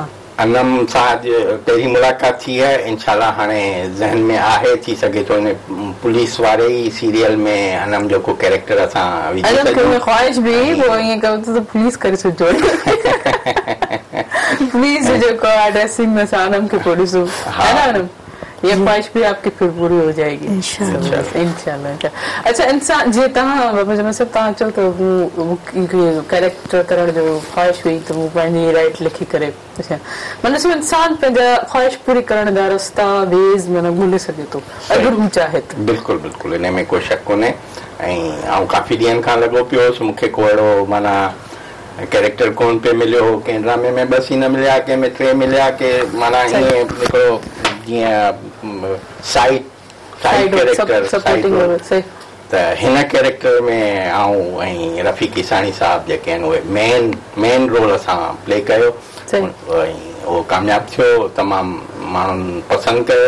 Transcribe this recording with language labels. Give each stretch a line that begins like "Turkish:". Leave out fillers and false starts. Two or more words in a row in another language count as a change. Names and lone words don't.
Sindhi: अनम सां अॼु पहिरीं मुलाक़ात थी आहे, इंशाल्लाह हाणे ज़हन में आहे, थी सघे थो इन पुलिस वारे ई सीरियल में अनम जो को कैरेक्टर असां विझी सघूं। ख्वाहिश बि पोइ ईअं कयो त पुलिस करे छॾिजो, पुलिस जेको आहे ड्रेसिंग में असां अनम खे पोइ ॾिसूं,
Urdu: ہے نا انم? یہ خواہش بھی آپ کی پھر پوری ہو جائے گی ان شاء اللہ.
Sindhi: अच्छा इंसान जे तव्हां बाबा जमा साहब तव्हां चओ त कैरेक्टर करण जो ख्वाहिश हुई त हू पंहिंजी राइट लिखी करे, अच्छा मतलब इंसान पंहिंजा ख्वाहिश पूरी करण जा रस्ता वेज़ माना ॻोल्हे सघे थो अगरि हू चाहे त। बिल्कुलु बिल्कुलु, इन में कोई शक कोन्हे। ऐं आउं काफ़ी ॾींहंनि खां लॻो पियो हुउसि, मूंखे को अहिड़ो माना कैरेक्टर कोन पियो मिलियो, कंहिं ड्रामे में 2 सीन मिलिया, कंहिं में 3 मिलिया, के माना ईअं हिकिड़ो जीअं
English: साइड कैरेक्टर
Sindhi: त हिन कैरेक्टर में आऊं ऐं रफ़ीकी साणी साहब जेके आहिनि उहे
English: मेन रोल
Sindhi: असां प्ले कयो ऐं उहो कामयाबु थियो, तमामु माण्हुनि पसंदि कयो।